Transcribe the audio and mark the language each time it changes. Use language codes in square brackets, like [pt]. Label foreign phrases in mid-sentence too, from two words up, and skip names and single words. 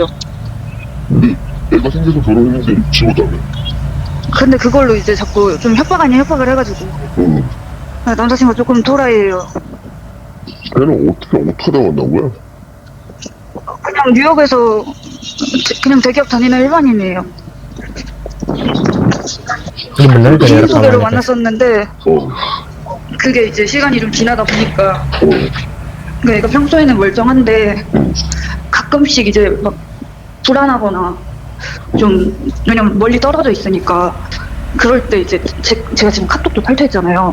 [ko] 근데 애가 생겨서 결혼했는데 지웠다며? 근데 그걸로 이제 자꾸 좀 협박 아닌 협박을 해가지고 남자친구가 조금 토라이예요. 걔는 어떻게 당한다는 거야? 그냥 뉴욕에서 그냥 대기업 다니는 일반인이에요. [id] Ini bener gak ya [ko] 지인 소개로 [id] rekamannya? guys? [ko] 만났었는데 그게 이제 시간이 좀 지나다 보니까 그러니까 얘가 평소에는 멀쩡한데 가끔씩 이제 막 불안하거나 좀 왜냐면 멀리 떨어져 있으니까 그럴 때 이제 제가 지금 카톡도 탈퇴했잖아요.